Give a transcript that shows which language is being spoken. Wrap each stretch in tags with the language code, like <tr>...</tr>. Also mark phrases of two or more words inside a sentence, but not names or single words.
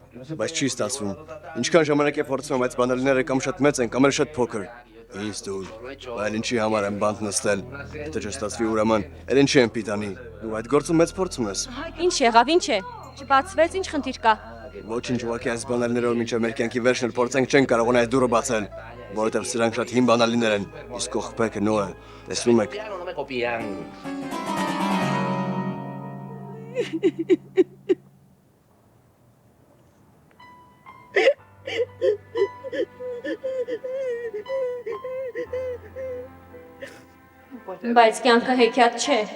<hy>Բայց չի ստացվում։ Ինչքան ժամանակ է փորձում, բայց բանալիները կամ շատ մեծ են, կամ էլ շատ փոքր։ Ինձ դուր, բայց ինչի համար եմ բանտ նստել, եթե չստացվի ուրեմն, էլ ինչի եմ պիտանի, դու այդ գործում մեծ փորձ ունես։ Ինչ եղավ, ինչ է։ Չբացվեց, ինչ խնդիր կա։ Ոչինչ, ուղղակի այս բանալիներով մինչև մեր կյանքի վերջն էլ փորձենք չեն կարողանա այս դուռը բացել, որովհետև սրանք շատ հին բանալիներ են, իսկ կողպեքը նոր է, տեսնում եք։</hy> <es>No me copian.</es> <hy>Բայց կյանքը հեքիաթ չէ։</hy>